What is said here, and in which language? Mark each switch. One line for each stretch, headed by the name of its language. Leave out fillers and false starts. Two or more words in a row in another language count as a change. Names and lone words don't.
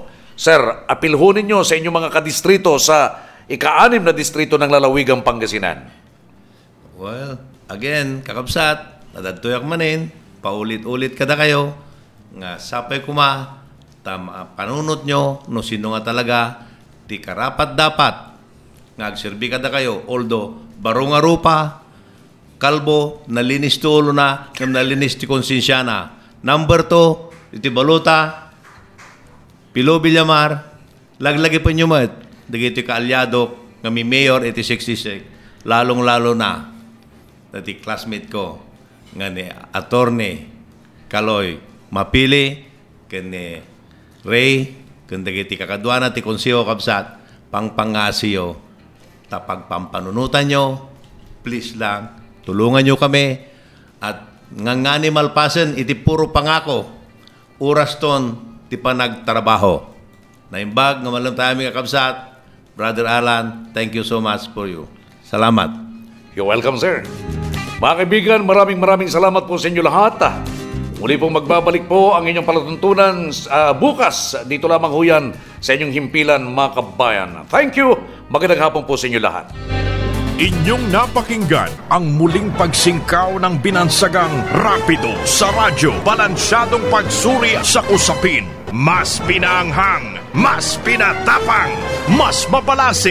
Filipino: Sir, apilhunin nyo sa inyong mga kadistrito sa ika-6 na distrito ng lalawigang Pangasinan.
English: Well, again,
Iloko: kakabsat, nadadtoyak manin, paulit-ulit kada kayo, nga sapay kuma, panunot nyo, no sino nga talaga, ti karapat dapat, ngagserbi kada kayo, although, baro nga rupa, kalbo, nalinis ti ulo na, nalinis ti konsensya na. Number 2, iti baluta, Pilo Villamar, laglagi pa nyo mat, dagiti kaalyado, nga mi mayor, iti 66,
Filipino: lalong-lalo na,
Iloko: dati classmate ko, nga ni Attorney Kaloy Mapili, kani Ray, kanda kiti kakadwana ti konseho kabsat, pangpangasiyo, tapagpampanunutan nyo, please lang,
Filipino: tulungan nyo kami,
Iloko: at ngangani malpasen, iti puro pangako, oras ton, ti panagtrabaho. Naimbag, nga malam tayo mga kabsat,
English: Brother Alan, thank you so much for you. Salamat. You're welcome, sir.
Filipino: Mga kaibigan, maraming salamat po sa inyo lahat. Muli pong magbabalik po ang inyong palatuntunan bukas. Dito lamang ho yan sa inyong himpilan, mga kabayan.
English: Thank you.
Filipino: Magandang hapon po sa inyo lahat. Inyong napakinggan ang muling pagsingkaw ng binansagang Rapido sa radyo. Balansyadong pagsuri sa usapin. Mas pinaanghang, mas pinatapang, mas mabalasik.